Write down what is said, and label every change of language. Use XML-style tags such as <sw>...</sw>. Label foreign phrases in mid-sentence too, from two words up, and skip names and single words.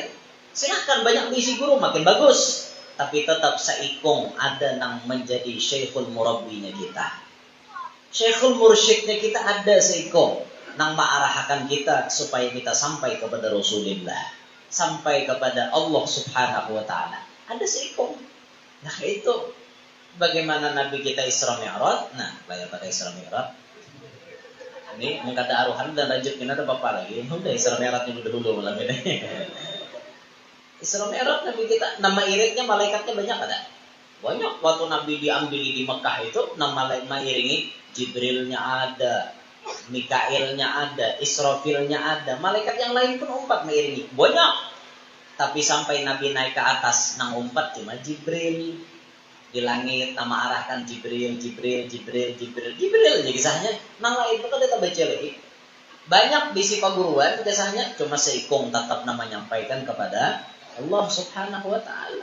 <bjn>Silahkan banyak bisi guru makin bagus. Tapi tetap seikung ada yang menjadi syekhul murabbinya kita. Syekhul mursyidnya kita ada seikung. Nang ma'arahkan kita supaya kita sampai kepada Rasulullah. Sampai kepada Allah</bjn> <ar>سبحانه وتعالى.</ar> <bjn>Ada seikung. Nah itu. Bagaimana Nabi kita Isra Mi'raj? Nah, layak pada Isra Mi'raj. Ini mengkata aruhan dan lanjut kita ada apa lagi? Udah Isra Mi'raj yang dulu malam ini. Isra Mi'raj Nabi kita, nama iringnya malaikatnya banyak ada. Banyak waktu Nabi diambil di Mekah itu, nama iringi Jibrilnya ada, Mikailnya ada, Israfilnya ada, malaikat yang lain pun umpat mengiringi. Banyak. Tapi sampai Nabi naik ke atas, nang umpat cuma Jibril. Di langit nama arahkan Jibril jadi kisahnya nang lain itu kan dia baca lagi banyak bisi paguruan kisahnya cuma seikung tetap nama nyampaikan kepada Allah</bjn> <ar>سبحانه وتعالى.</ar>